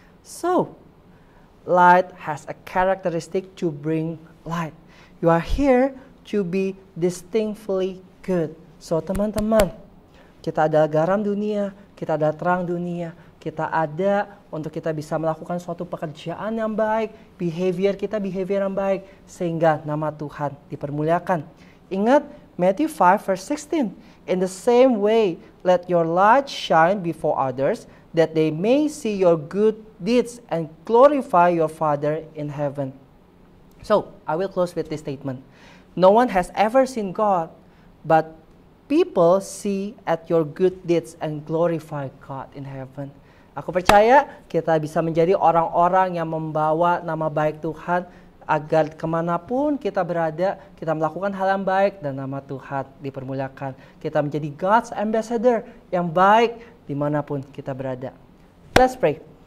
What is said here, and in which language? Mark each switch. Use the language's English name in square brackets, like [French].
[English] So, light has a characteristic to bring light. You are here to be distinctly good. [Indonesian] So teman-teman, kita ada garam dunia, kita ada terang dunia, kita ada untuk kita bisa melakukan suatu pekerjaan yang baik, behavior yang baik, sehingga nama Tuhan dipermuliakan. Ingat [English] Matthew 5 verse 16, in the same way, let your light shine before others, that they may see your good deeds and glorify your Father in heaven. So, I will close with this statement. No one has ever seen God, but people see at your good deeds and glorify God in heaven. [Indonesian] Aku percaya kita bisa menjadi orang-orang yang membawa nama baik Tuhan agar kemanapun kita berada, kita melakukan hal yang baik dan nama Tuhan dipermuliakan. Kita menjadi [English] God's ambassador [Indonesian] yang baik dimanapun kita berada. [English] Let's pray.